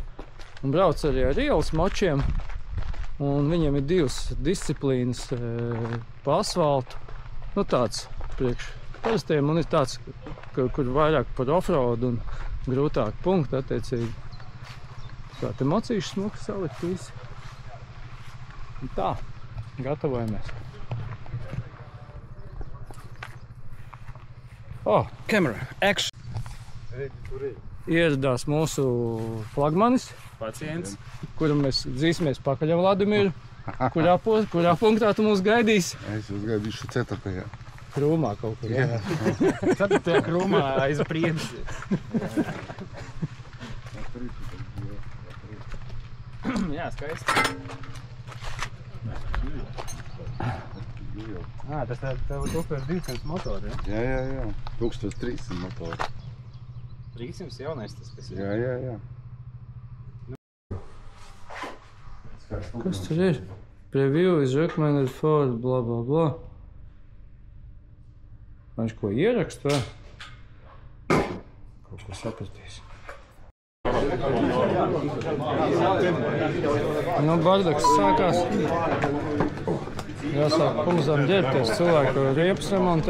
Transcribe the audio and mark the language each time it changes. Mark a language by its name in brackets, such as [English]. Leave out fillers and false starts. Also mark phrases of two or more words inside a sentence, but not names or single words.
[Latvian] Un brauc arī ar ielas močiem. Un viņiem ir 2 disciplīnas pa asfaltu. Nu tāds priekš parastiem un ir tāds, kur vairāk par offroad un grūtāk punkti attiecīgi. Tā te mocīši smuki salikt visi. Un tā, gatavojamies. [English] Camera, action. [Latvian] Ieradās mūsu flagmanis, Pacients. kuram mēs dzīsimies pakaļ ar Vladimiru. Kurā punktā tu mūs gaidīsi? Es jūs gaidīšu 4. Krūmā kaut kur. Jā. Tad tie krūmā aiz priedzi. Jā, skaisti. Tas tev 1200 motori, ja? Jā. 1300 motori. 300 jaunais tas, kas ir. Jā. Kas tur ir? [English] Preview is recommended for bla bla bla. [Latvian] Viņš ko ierakst, vai? Kaut ko sapratīs. Nu, bardaks sākās. Jāsāk pamazām ģērbties. Cilvēku riepas remontē.